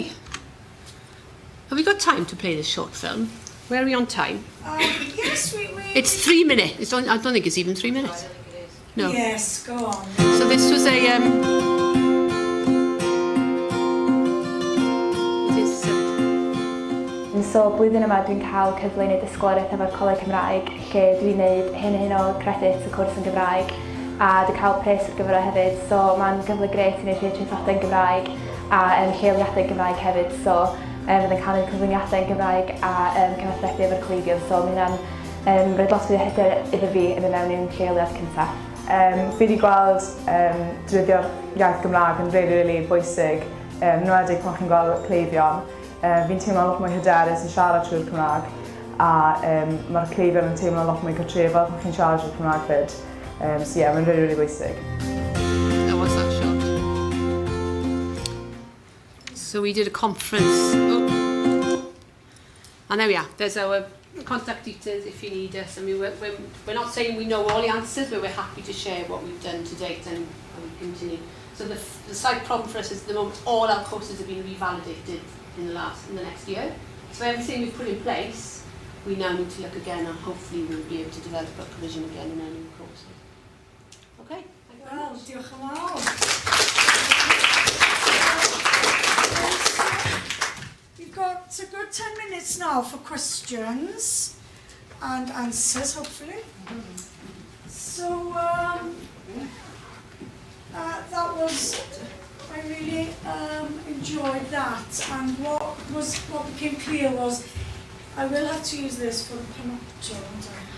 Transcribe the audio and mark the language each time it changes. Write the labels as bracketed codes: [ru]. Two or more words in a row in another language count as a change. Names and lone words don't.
[en] Have we got time to play this short film? Where are we on time? Yes, we... It's 3 minutes. I don't think it's even 3 minutes. No. Yes, go on. So this was [cy] So blwyddyn yma dwi'n cael cyfle i wneud ysgoloriaeth efo'r Coleg Cymraeg, lle dwi'n gwneud hyn o credit y cwrs yn Gymraeg. a di cael pres ar gyfer o hefyd, so mae'n gyfle gret i wneud rhywun traethodau'n Gymraeg a lleoliadau'n Gymraeg hefyd, so fydd yn cael ei cyflwyniadau'n Gymraeg a cyfathrebu efo'r cleifion, so mae hynna'n roed lot o hyder iddo fi yn mewn i'n lleoliad cyntaf. Fi wedi gweld defnyddio'r iaith Gymraeg yn really bwysig, yn enwedig pan chi'n gweld cleifion. Fi'n teimlo'n lot mwy hyderus yn siarad trwy'r Cymraeg a mae'r cleifion yn teimlo'n lot mwy cartrefol pan chi'n siarad trwy'r Cymraeg fyd. [en] So yeah, [cy] mae'n really bwysig. [en] How was that shot? So we did a conference. Oh. And there we are. There's our contact details if you need us. I mean, we're not saying we know all the answers, but we're happy to share what we've done to date and we continue. So the slight problem for us is at the moment all our courses have been revalidated in the next year. So everything we've put in place, we now need to look again and hopefully we'll be able to develop a provision again in our new courses. Okay. [cy] Wel, diolch yn fawr. [en] We've got a good 10 minutes now for questions and answers, hopefully. So, that was, I really enjoyed that, and what became clear was, I will have to use this for the panopto, won't I?